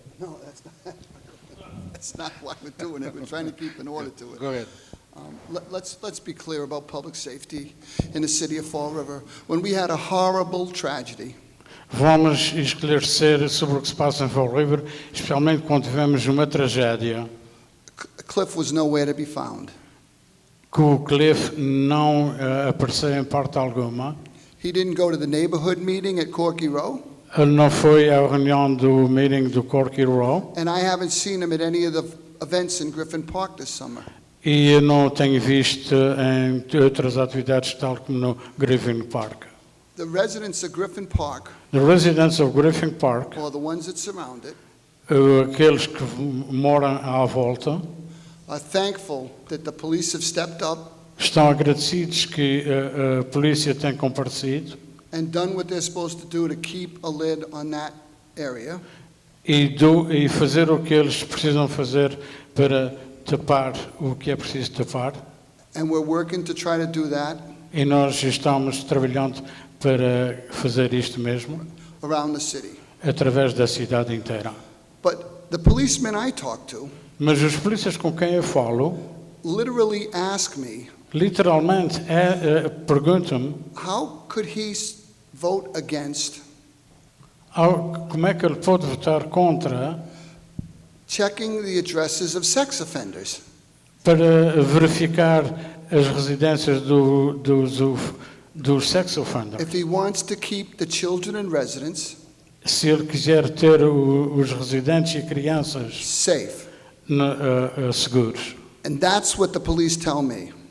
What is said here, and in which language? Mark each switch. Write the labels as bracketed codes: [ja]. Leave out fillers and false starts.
[en] No, that's not why we're doing it. We're trying to keep an order to it. Go ahead. Let's be clear about public safety in the city of Fall River. When we had a horrible tragedy, [pt] Vamos esclarecer sobre o que se passa em Fall River, especialmente quando tivemos uma tragédia, [en] Cliff was nowhere to be found. [pt] que o Cliff não apareceu em parte alguma. [en] He didn't go to the neighborhood meeting at Corky Row, [pt] Ele não foi à reunião do meeting do Corky Row [en] and I haven't seen him at any of the events in Griffin Park this summer. [pt] e eu não o tenho visto em outras atividades, tal como no Griffin Park. [en] The residents of Griffin Park, The residents of Griffin Park, or the ones that surround it, [pt] aqueles que moram à volta, [en] are thankful that the police have stepped up [pt] estão agradecidos que a polícia tem comparecido [en] and done what they're supposed to do to keep a lid on that area. [pt] e fazer o que eles precisam fazer para tapar o que é preciso tapar. [en] And we're working to try to do that [pt] E nós estamos trabalhando para fazer isto mesmo, [en] around the city. [pt] através da cidade inteira. [en] But the policemen I talk to [pt] Mas os polícias com quem eu falo, [en] literally ask me, [pt] literalmente, perguntam-me [en] how could he vote against [pt] como é que ele pode votar contra [en] checking the addresses of sex offenders? [pt] para verificar as residências dos [en] sex offenders. If he wants to keep the children and residents [pt] Se ele quiser ter os residentes e crianças [en] safe. [pt] seguros. [en] And that's what the police tell me.